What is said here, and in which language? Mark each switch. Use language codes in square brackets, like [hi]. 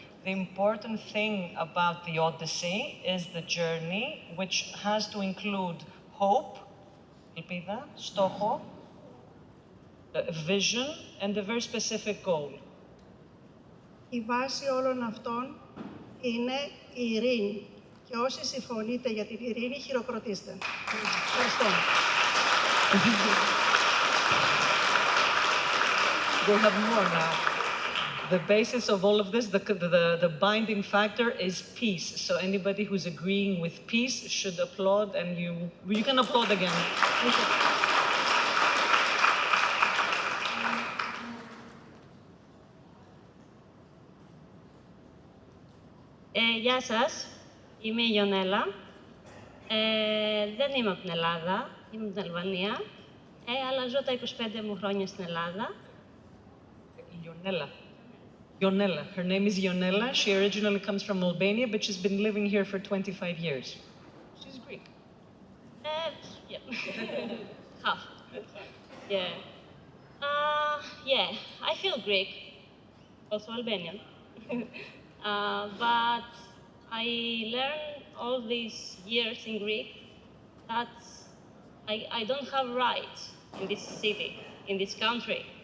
[en] The important thing about the Odyssey is the journey, which has to include hope, [el] ελπίδα, στόχο, [en] vision, and a very specific goal. [el] Η βάση όλων αυτών είναι η ειρήνη. Και όσοι συμφωνείτε για την ειρήνη, χειροκροτήστε. Ευχαριστώ. [en] We'll have more now. The basis of all of this, the binding factor is peace. So anybody who's agreeing with peace should applaud, and you can applaud again. Thank you. [el] Γεια σας, είμαι η Ιωνέλα. Δεν είμαι από την Ελλάδα, είμαι από την Αλβανία, αλλά ζω τα 25 μου χρόνια στην Ελλάδα. [en] Ionella. Her name is Ionella. She originally comes from Albania, but she's been living here for 25 years. She's Greek. Yeah. Half. Yeah. Yeah, I feel Greek, also Albanian. But I learned all these years in Greek that I don't have rights in this city, in this country.